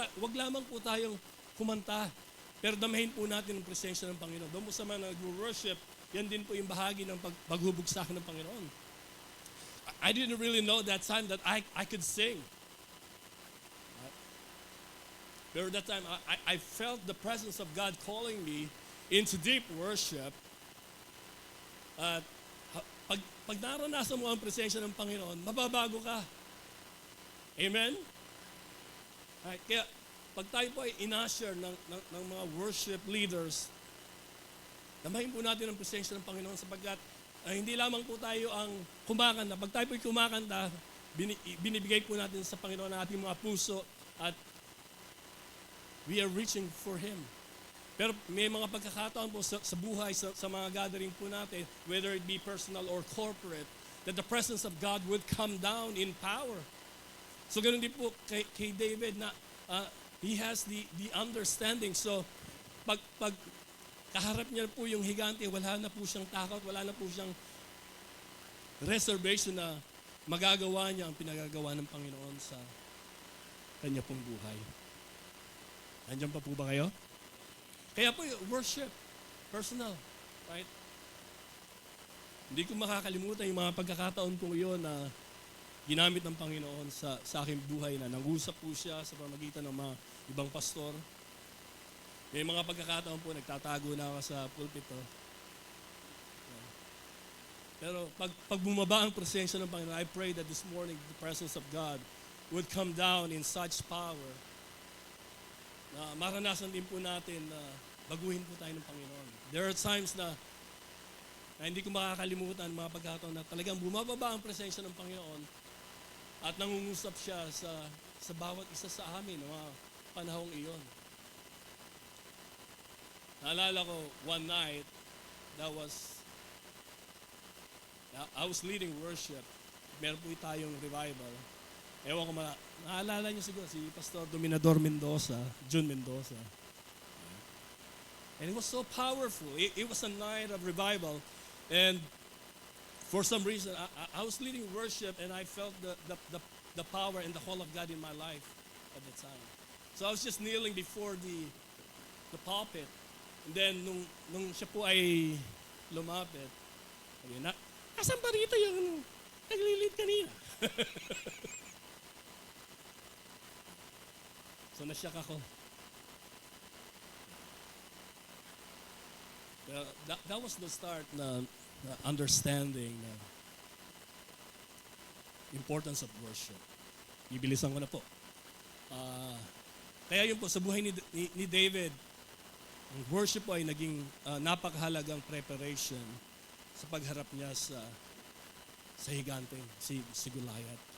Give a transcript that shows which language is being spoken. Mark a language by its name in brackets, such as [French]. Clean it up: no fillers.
[Filipino] Wag lamang po tayong kumanta, pero damahin po natin ang presensya ng Panginoon. Doon po sa mga nag-worship, yan din po yung bahagi ng paghubog sa akin ng Panginoon. [English] I didn't really know that time that I could sing. Pero that time, I felt the presence of God calling me into deep worship. [Filipino] At pag naranasan mo ang presensya ng Panginoon, mababago ka. Amen? Right, kaya pag tayo po ay in-usher ng mga worship leaders, damahin po natin ang presensya ng Panginoon sapagkat hindi lamang po tayo ang kumakanta. Pag tayo po ay kumakanta, binibigay po natin sa Panginoon ang ating mga puso at [English] we are reaching for Him. [Filipino] Pero may mga pagkakataon po sa buhay, sa mga gathering po natin, [English] whether it be personal or corporate, that the presence of God would come down in power. [Filipino] So ganoon din po kay David na [English] he has the understanding. [Filipino] So pag kaharap niya po yung higante, wala na po siyang takot, wala na po siyang reservation na magagawa niya ang pinagagawa ng Panginoon sa kanya pong buhay. Nandiyan pa po ba kayo? Kaya po worship, personal, right? Hindi ko makakalimutan yung mga pagkakataon po yun na ginamit ng Panginoon sa aking buhay na nangusap po siya sa pamagitan ng mga ibang pastor. May mga pagkakataon po, nagtatago na ako sa pulpito. Pero pag bumaba ang presensya ng Panginoon, [English] I pray that this morning the presence of God would come down in such power [Filipino] na maranasan din po natin na baguhin po tayo ng Panginoon. [English] There are times [Filipino] na hindi ko makakalimutan mga pagkakataon na talagang bumababa ang presensya ng Panginoon at nangungusap siya sa bawat isa sa amin ng mga panahong iyon. Naalala ko [English] one night, I was leading worship. [Filipino] Meron po tayong revival. Ewan ko naalala niyo siguro si Pastor Dominador Mendoza, Jun Mendoza. [English] And it was so powerful. It was a night of revival. And for some reason, I was leading worship and I felt the power and the call of God in my life at the time. So I was just kneeling before the pulpit. And then, [Filipino] nung siya po ay lumapit, sabi na, asan ba rito yung naglilid kanina? So, nasyak ako. [English] That was the start na understanding na importance of worship. [Filipino] Ibilisan ko na po. Kaya yun po, sa buhay ni David, ang worship po ay naging napakahalagang preparation sa pagharap niya sa higanteng, si Goliath.